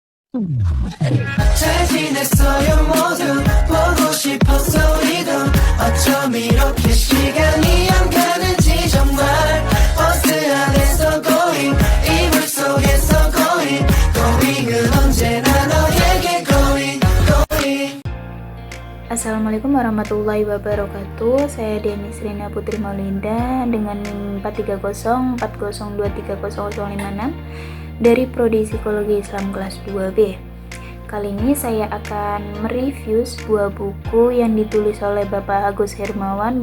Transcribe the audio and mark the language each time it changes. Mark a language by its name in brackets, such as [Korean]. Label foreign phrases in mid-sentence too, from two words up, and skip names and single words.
[Korean] 잘 지냈어요 모두 보고 싶었어 우리도 어쩜 이렇게 시간이 안 가는지 정말 버스 안에서 going 이불 속에서 going은 언제나 너에게 going. [Arabic] السلام عليكم ورحمة الله وبركاته. [Indonesian] Saya Denis Rina Putri Maulinda dengan NIM 43040230056 dari Prodi Psikologi Islam kelas 2B. Kali ini saya akan mereview sebuah buku yang ditulis oleh Bapak Agus Hermawan.